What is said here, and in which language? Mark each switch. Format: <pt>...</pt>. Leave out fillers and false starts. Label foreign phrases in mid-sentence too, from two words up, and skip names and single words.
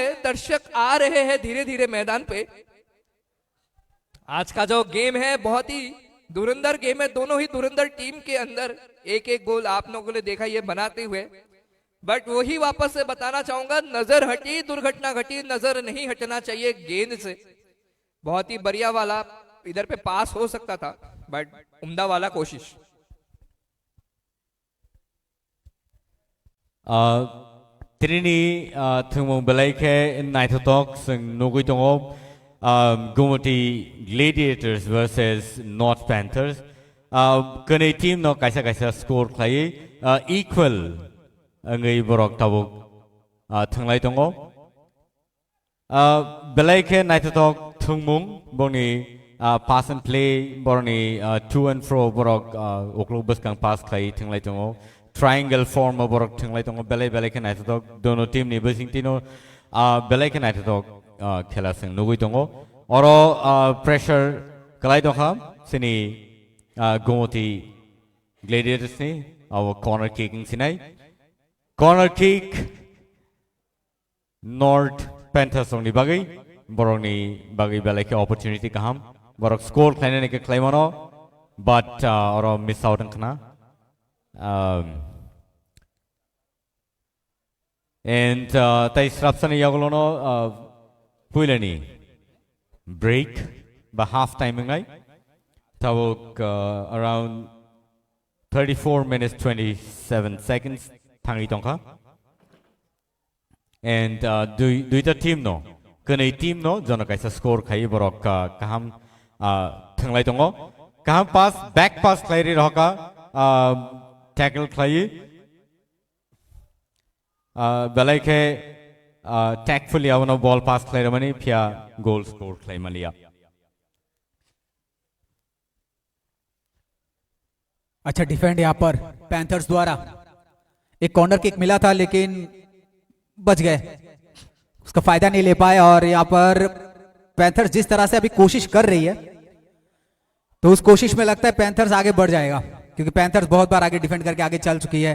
<hi>दर्शक आ रहे हैं धीरे धीरे मैदान पे। आज का जो गेम है बहुत ही धुरंधर गेम है, दोनों ही धुरंधर टीम के अंदर 1-1 गोल आप लोगों ने देखा ये बनाते हुए। बट वही वापस से बताना चाहूंगा, नजर हटी दुर्घटना घटी, नजर नहीं हटना चाहिए गेंद से। बहुत ही बढ़िया वाला इधर पे पास हो सकता था, बट उम्दा वाला कोशिश।</hi> <trp>Trini thungmung balaike naitotok sung nugui tongo Gomoty Gladiators versus North Panthers. Kene team no kaisa score khlai equal ngai borok tabuk thunglai tongo. Balaike naitotok thungmung boni</trp> <en>pass and play</en> <trp>borni</trp> <en>to and fro</en> <trp>borok oklok buskang pass khlai thunglai tongo.</trp> <en>Triangle form of</en> <trp>borok thunglai tongo belai ke naitotok dono team ni basing tino belai ke naitotok khela sing nugui tongo. Oro pressure kalai tongha sini Gomoty Gladiators ni</trp> <en>our corner kicking</en> <trp>sinai.</trp> <en>Corner kick</en> <trp>North Panthers ni bagai borok ni bagai belai ke opportunity kaham borok score khlaina ni ke klaimono, but oro</trp> <en>miss out</en> <trp>angkana. And tai srapsani yagolono puilani</trp> <en>break by half time</en> <trp>ngai tabuk</trp> <en>around 34 minutes 27 seconds</en> <trp>thangi tongkha. And duita team no kanai team no jona kaisa score khai borok kaham thanglai tongo, kaham</trp> <en>pass back pass</en> <trp>khlairi roka tackle khlai belai ke tactfully avano ball pass khlai mani phia goal score khlai malia.</trp> <hi>अच्छा डिफेंड यहाँ पर पैंथर्स द्वारा, एक</hi> <en>corner kick</en> <hi>मिला था लेकिन बच गए, उसका फायदा नहीं ले पाए। और यहाँ पर पैंथर्स जिस तरह से अभी कोशिश कर रही है, तो उस कोशिश में लगता है पैंथर्स आगे बढ़ जाएगा, क्योंकि पैंथर्स बहुत बार आगे डिफेंड करके आगे चल चुकी है।</hi>